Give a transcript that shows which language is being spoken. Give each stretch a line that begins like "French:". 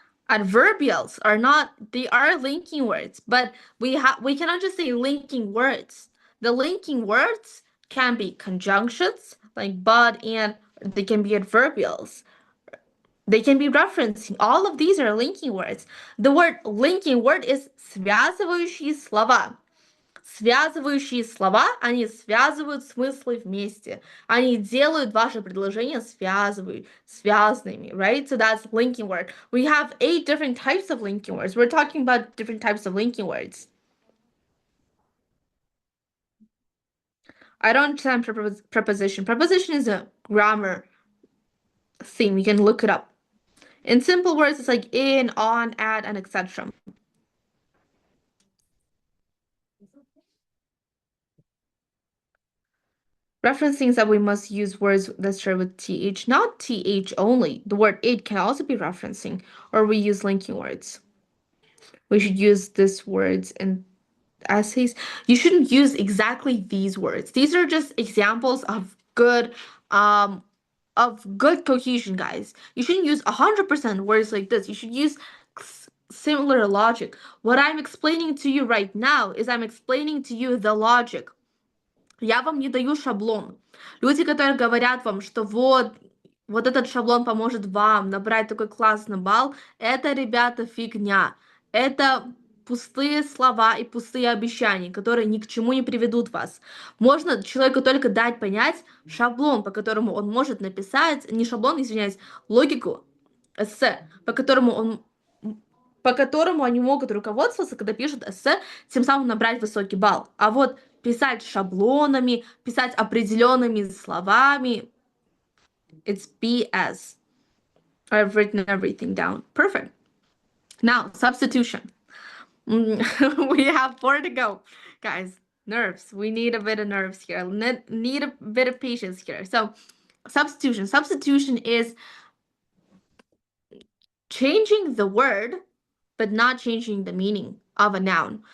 English: Adverbials are not, they are linking words, but we cannot just say linking words. The linking words can be conjunctions like but and, they can be adverbials. They can be referencing. All of these are linking words. The word linking word is
Russian: связывающие слова. Связывающие слова, они связывают смыслы вместе. Они делают ваши предложения связанными, right?
English: So that's linking word. We have 8 different types of linking words. We're talking about different types of linking words. I don't understand preposition. Preposition is a grammar thing. You can look it up. In simple words, it's like in, on, at, and etc. Referencing that we must use words that start with th, not th only. The word it can also be referencing, or we use linking words. We should use these words in essays. You shouldn't use exactly these words. These are just examples um of good cohesion, guys. You shouldn't use 100% words like this. You should use similar logic. What I'm explaining to you right now is I'm explaining to you the logic.
Russian: Я вам не даю шаблон. Люди, которые говорят вам, что вот этот шаблон поможет вам набрать такой классный балл, это, ребята, фигня. Это пустые слова и пустые обещания, которые ни к чему не приведут вас. Можно человеку только дать понять шаблон, по которому он может написать, не шаблон, извиняюсь, логику эссе, по которому они могут руководствоваться, когда пишут эссе, тем самым набрать высокий балл. А вот писать шаблонами, писать определенными словами,
English: it's BS. I've written everything down. Perfect. Now, substitution. We have 4 to go. Guys, nerves. We need a bit of nerves here. Need a bit of patience here. So, substitution. Substitution is changing the word, but not changing the meaning of a noun.